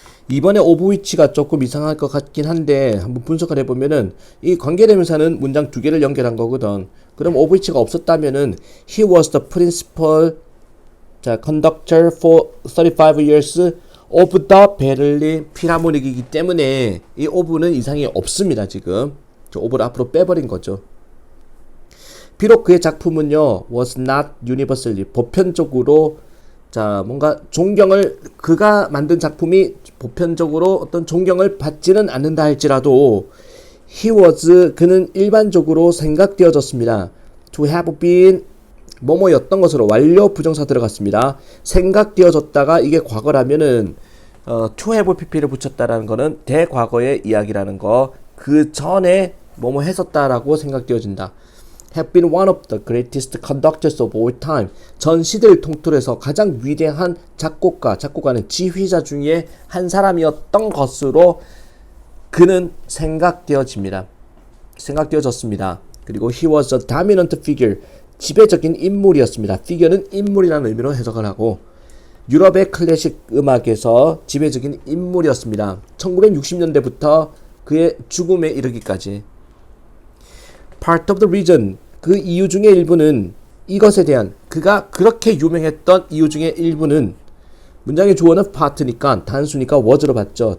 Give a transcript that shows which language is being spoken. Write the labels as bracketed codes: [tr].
[ko] 이번에 of which가 조금 이상할 것 같긴 한데 한번 분석을 해보면은 이 관계대명사는 문장 두 개를 연결한 거거든. [en] 그럼 of which가 없었다면은 he was the principal, 자, conductor for 35 years of the [ko] 베를린 필하모닉이기 때문에 이 of는 이상이 없습니다. 지금 저 of를 앞으로 빼버린 거죠. 비록 그의 작품은요 [en] was not universally, [ko] 보편적으로, 자, 뭔가 존경을, 그가 만든 작품이 보편적으로 어떤 존경을 받지는 않는다 할지라도 [en] he was, [ko] 그는 일반적으로 생각되어졌습니다. [en] to have been, [ko] 뭐뭐였던 것으로, 완료 부정사 들어갔습니다. 생각되어졌다가 이게 과거라면은 to have pp를 붙였다라는 거는 대과거의 이야기라는 거, 그 전에 뭐뭐 했었다라고 생각되어진다. [en] have been one of the greatest conductors of all time, [ko] 전 시대를 통틀어서 가장 위대한 작곡가는 지휘자 중에 한 사람이었던 것으로 그는 생각되어집니다. 생각되어졌습니다. [en] 그리고 he was a dominant figure, [ko] 지배적인 인물이었습니다. figure는 인물이라는 의미로 해석을 하고, 유럽의 클래식 음악에서 지배적인 인물이었습니다. 1960년대부터 그의 죽음에 이르기까지. [en] Part of the reason, [ko] 그 이유 중에 일부는, 이것에 대한, 그가 그렇게 유명했던 이유 중에 일부는, 문장의 주어는 part니까 단수니까 was로 봤죠.